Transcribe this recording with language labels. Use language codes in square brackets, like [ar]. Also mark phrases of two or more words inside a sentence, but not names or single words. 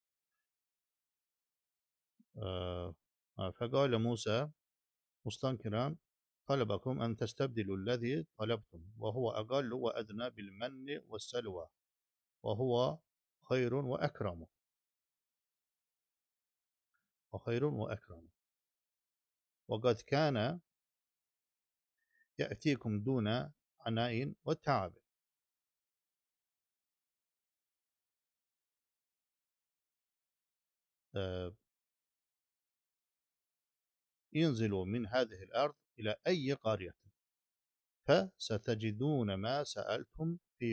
[ar] فقال موسى مستنكرا أطلبتم أن تستبدلوا الذي طلبتم وهو أقل وأدنى بالمن والسلوى وهو خير وأكرم. وخير وأكرم. وقد كان يأتيكم دون عناء وتعب. انزلوا من هذه الأرض إلى أي قرية فستجدون ما سألتم في